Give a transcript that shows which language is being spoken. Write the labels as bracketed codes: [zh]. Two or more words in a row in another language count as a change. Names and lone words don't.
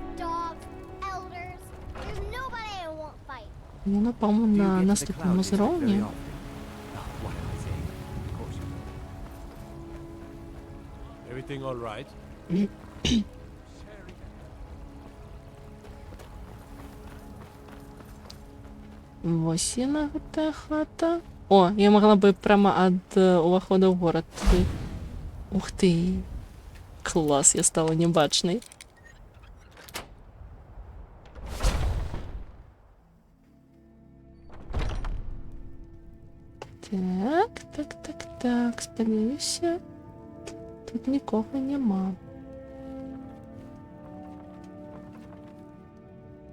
[be] Яна, по-моему, на наступному узроўні. Вось яна, гэтая хата. О, [ru] я могла бы прямо [be] ад увахода ў горад туды. Ух ты! Клас, я стала небачнай. Так, спадзяюся, тут нікога няма.